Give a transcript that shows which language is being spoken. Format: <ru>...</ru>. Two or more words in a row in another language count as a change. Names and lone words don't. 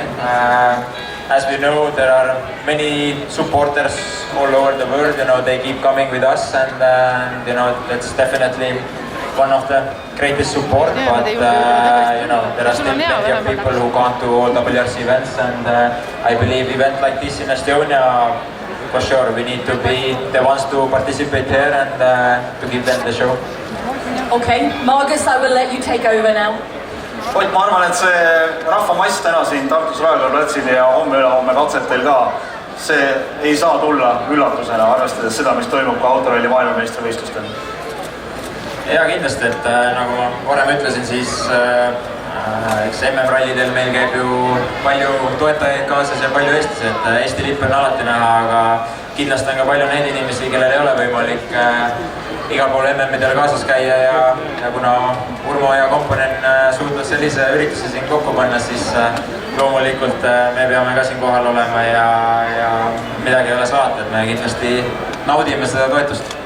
<en>As we know, there are many supporters all over the world, they keep coming with us, and that's definitely one of the greatest support, but there are still plenty of people who can't do all WRC events, and I believe event like this in Estonia, for sure, we need to be the ones to participate here and to give them the show. Okay, Margus, I will let you take over now.</en> <et>Ott, ma arvan, et see rahvamass täna siin Tartus Royal platsil ja homme-ülehomme katsetel ka see ei saa tulla üllatusena, arvestades seda, mis toimub ka autoralli maailmameistrivõistlustel. Ja kindlasti, et nagu ma varem ütlesin, siis eks MM-rallidel meil käib ju palju toetajaid kaasas ja palju eestlasi, et Eesti lipp on alati näha, aga kindlasti on ka palju neid inimesi, kellel ei ole võimalik igal pool MM-idel kaasas käia ja kuna Urmo ja komponen suutnud sellise ürituse siin kokku panna, siis loomulikult me peame ka siin kohal olema ja midagi ei ole saata, et me kindlasti naudime seda toetust.</et>